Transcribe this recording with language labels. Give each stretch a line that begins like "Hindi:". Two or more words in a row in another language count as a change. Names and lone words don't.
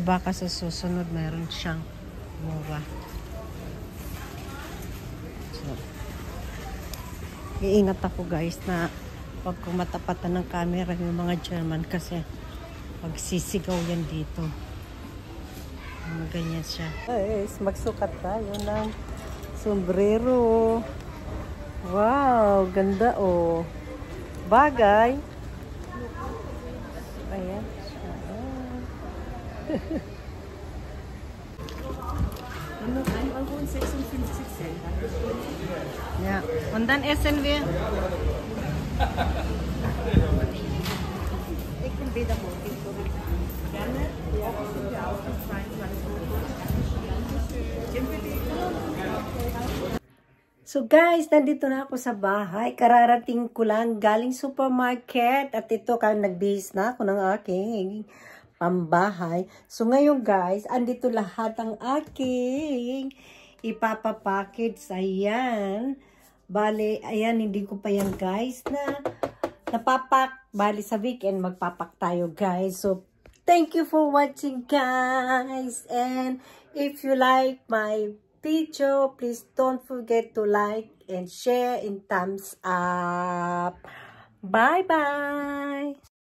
Filipino: Baka sa susunod, mayroon siyang mura. So, iingat ako guys na pag kumatapatan ng camera yung mga German kasi magsisigaw yan dito. Ganyan siya. Guys, magsukat tayo ng sombrero. Wow, ganda oh. Bagay. Ayan.
German: Nur 1,56 €. Ja, und dann essen wir. Ich bin wieder morgen. Gerne. Ja, sind wir auch bis 22 Uhr.
Filipino: So guys, nandito na ako sa bahay. Kararating ko lang galing supermarket. At ito, nagbihis na ako ng aking pambahay. So ngayon guys, andito lahat ang aking ipapapackage. Ayan. Bale, ayan, hindi ko pa yan guys na napapak. Bale, sa weekend magpapak tayo guys.
English: So, thank you for watching guys. And if you like my video, please don't forget to like and share and thumbs up. Bye bye.